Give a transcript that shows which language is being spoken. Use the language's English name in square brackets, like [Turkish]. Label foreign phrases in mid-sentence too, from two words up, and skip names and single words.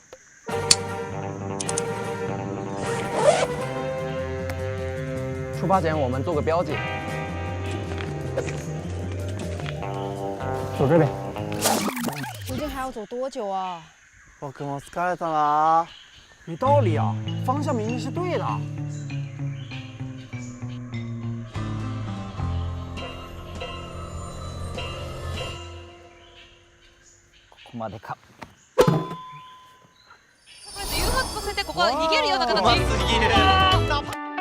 [Chinese] 出发前我们做个标记。走这边。究竟还要走多久啊？我跟我疲れた了。没道理啊，方向明明是对的。 [Japanese] ここまでか。誘発させてここは逃げるような形。